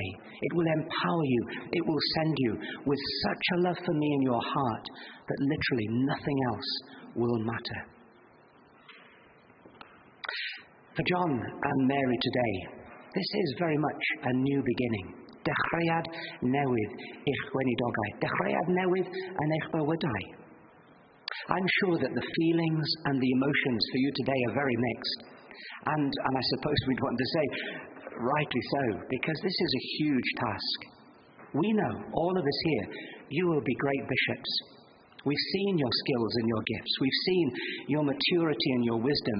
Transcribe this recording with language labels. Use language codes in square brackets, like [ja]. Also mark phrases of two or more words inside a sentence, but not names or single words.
[en] It will empower you. It will send you with such a love for me in your heart that literally nothing else will matter. For John and Mary today, this is very much a new beginning. [cy] Dechreuad newydd i'ch gweinidogau. Dechreuad newydd yn eich bywydau. [en] I'm sure that the feelings and the emotions for you today are very mixed. And I suppose we'd want to say, rightly so, because this is a huge task. We know, all of us here, you will be great bishops. We've seen your skills and your gifts. We've seen your maturity and your wisdom.